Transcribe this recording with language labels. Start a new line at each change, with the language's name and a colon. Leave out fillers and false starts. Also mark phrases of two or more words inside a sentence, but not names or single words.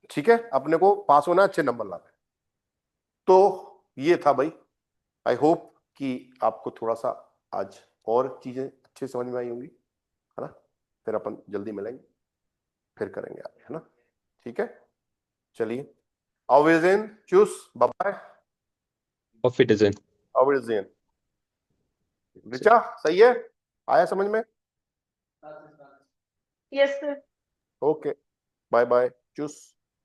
Hindi: ठीक है, अपने को पास होना है, अच्छे नंबर लाना है. तो ये था भाई.
English: I hope
Hindi: कि आपको थोड़ा सा आज और चीजें अच्छे समझ में आई होंगी, है ना. फिर अपन जल्दी मिलेंगे, फिर करेंगे आगे, है ना. ठीक है, चलिए.
German: Auf Wiedersehen, tschüss,
English: bye bye.
German: Auf Wiedersehen. Auf Wiedersehen.
Hindi: रिचा सही है, आया समझ में?
English: Yes, sir. okay, bye bye,
German: tschüss.